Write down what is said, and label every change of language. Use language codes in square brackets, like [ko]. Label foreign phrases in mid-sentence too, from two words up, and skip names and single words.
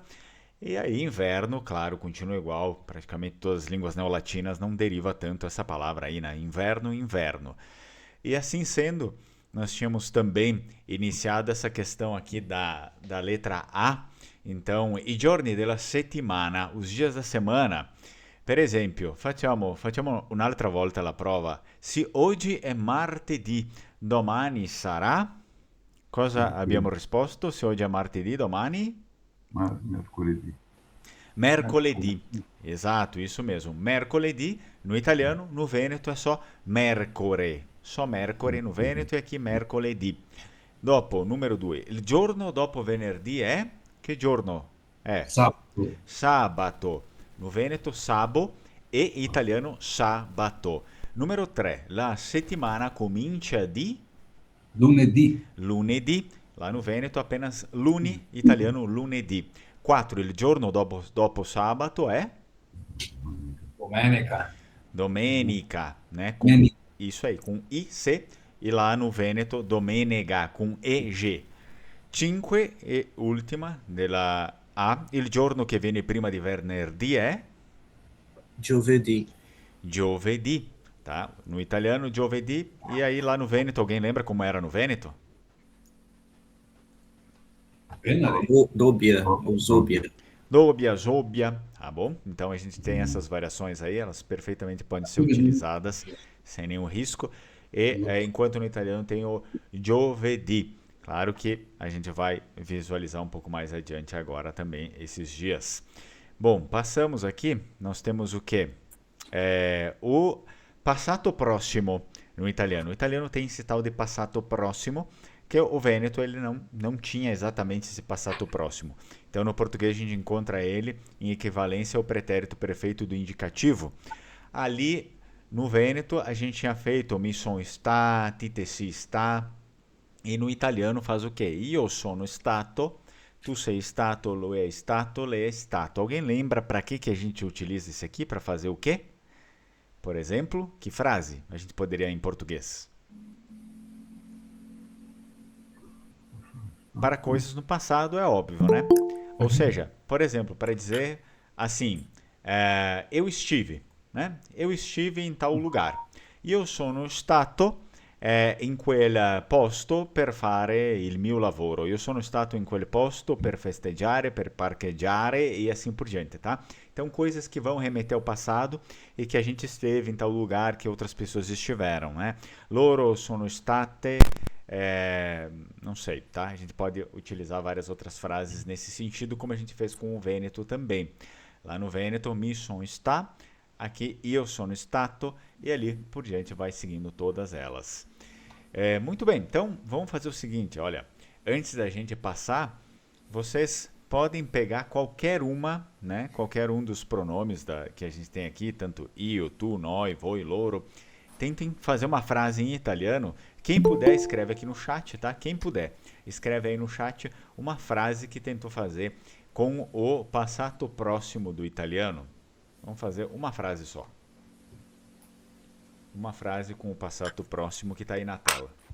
[pt] E aí inverno, claro, continua igual, praticamente todas as línguas neolatinas não deriva tanto essa palavra aí, né? Inverno, inverno. E assim sendo, nós tínhamos também iniciado essa questão aqui da letra A. Então, [it] i giorni della settimana, [pt] os dias da semana. [it] Per esempio, facciamo un'altra volta la prova. Se oggi è martedì, domani sarà? Cosa abbiamo Mercoledì. risposto? Se oggi è martedì, domani? Mercoledì. Mercoledì. Mercoledì. Esatto, [pt] isso mesmo. Mercoledì, no italiano, no Veneto è só mercore. Só mercore no Veneto e aqui mercoledì. [it] Dopo, numero 2. Il giorno dopo venerdì è? Che giorno è? Sabato. Sabato. [pt] No Veneto, sabo e italiano sabato. [it] Numero 3. La settimana comincia di Lunedì. lunedì. [pt] Lá no Veneto apenas luni, italiano lunedì. [it] 4. Il giorno dopo sabato è? Domenica. Domenica, [pt] né? Com [it] Domenica. [pt] isso aí, com IC. E lá no Veneto, domenega, com EG. [it] 5 e ultima della A. Il giorno che viene prima di venerdì è? Giovedì. [pt] Giovedì, tá? No italiano, giovedì. E aí lá no Veneto, alguém lembra como era no Veneto? [it] Venere. [pt] Dobbia ou Zóbia. Dobia, zobia, tá bom? Então a gente tem essas variações aí, elas perfeitamente podem ser utilizadas sem nenhum risco. E enquanto no italiano tem o giovedì. Claro que a gente vai visualizar um pouco mais adiante agora também esses dias. Bom, passamos aqui, nós temos o que? O [it] passato prossimo [pt] no italiano. O italiano tem esse tal de [it] passato prossimo, [pt] que o Vêneto ele não tinha exatamente esse [it] passato próximo. [pt] Então no português a gente encontra ele em equivalência ao pretérito perfeito do indicativo. Ali no Vêneto a gente tinha feito [vec] mi son stati, te si sta, [pt] e no italiano faz o quê? [it] Io sono stato, tu sei stato, lui è stato, lei è stato. [pt] Alguém lembra para que a gente utiliza isso aqui? Para fazer o quê? Por exemplo, que frase a gente poderia em português? Para coisas no passado é óbvio, né? Ou seja, por exemplo, para dizer assim, eu estive, né? Eu estive em tal lugar. [it] Io sono stato in quel posto per fare il mio lavoro. Io sono stato in quel posto per festeggiare, per parcheggiare [pt] e assim por diante, tá? Então, coisas que vão remeter ao passado e que a gente esteve em tal lugar que outras pessoas estiveram, né? [it] Loro sono state [pt] não sei, tá? A gente pode utilizar várias outras frases nesse sentido, como a gente fez com o Vêneto também. Lá no Vêneto, [vec] mi son sta, [pt] aqui [it] io sono stato, [pt] e ali por diante vai seguindo todas elas. Muito bem, então vamos fazer o seguinte, olha, antes da gente passar, vocês podem pegar qualquer uma, né? Qualquer um dos pronomes que a gente tem aqui, tanto [it] io, tu, noi, voi, loro. [pt] Tentem fazer uma frase em italiano. Quem puder, escreve aqui no chat, tá? Quem puder, escreve aí no chat uma frase que tentou fazer com o [it] passato próximo [pt] do italiano. Vamos fazer uma frase só. Uma frase com o [it] passato próximo [pt] que está aí na tela.